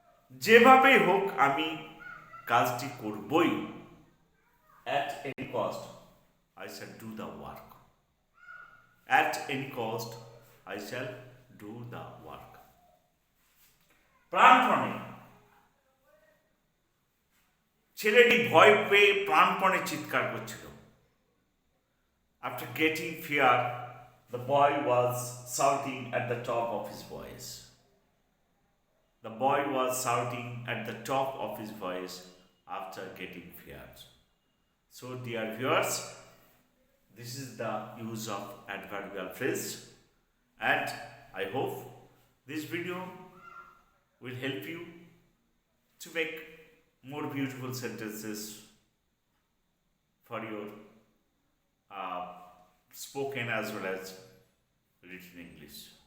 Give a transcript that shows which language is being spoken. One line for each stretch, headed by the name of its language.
Bangla: যেভাবেই হোক আমি কাজটি করবই।
English: At any cost, I shall do the work. At any cost, I shall do the work.
Bangla: প্রাণপণে ছেলেটি ভয় পেয়ে প্রাণপণে চিৎকার করছিল।
English: After getting fear, the boy was shouting at the top of his voice. The boy was shouting at the top of his voice after getting fear. So, dear viewers, this is the use of adverbial phrase, and I hope this video will help you to make more beautiful sentences for your spoken as well as written English.